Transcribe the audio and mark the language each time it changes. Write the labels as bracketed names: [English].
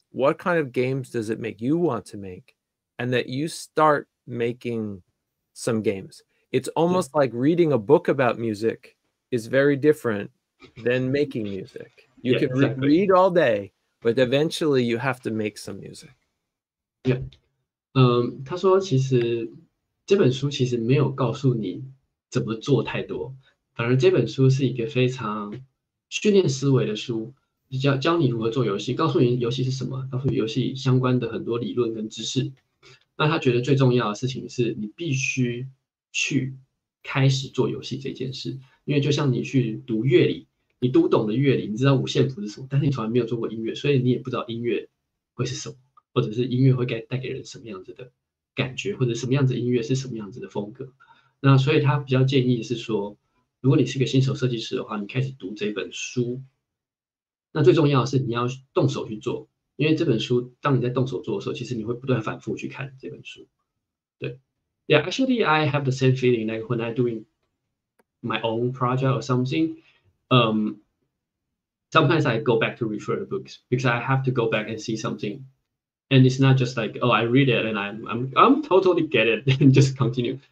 [English] What kind of games does it make you want to make? And that you start making some games. It's almost like reading a book about music is very different than making music. You can read all day, but eventually you have to make some music. Yeah. [Chinese] 他说其实这本书其实没有告诉你怎么做太多，反而这本书是一个非常训练思维的书，教你如何做游戏，告诉你游戏是什么，告诉你游戏相关的很多理论跟知识。那他觉得最重要的事情是你必须去开始做游戏这件事，因为就像你去读乐理，你读懂了乐理，你知道五线谱是什么，但是你从来没有做过音乐，所以你也不知道音乐会是什么，或者是音乐会带给人什么样子的感觉，或者什么样子的音乐是什么样子的风格。那所以他比较建议是说，如果你是个新手设计师的话，你开始读这本书。那最重要的是你要动手去做，因为这本书当你在动手做的时候，其实你会不断反复去看这本书。对 [English] ，Yeah, actually I have the same feeling like when I'm doing my own project or something. Sometimes I go back to refer the books because I have to go back and see something, and it's not just like, oh, I read it and I'm totally get it and just continue.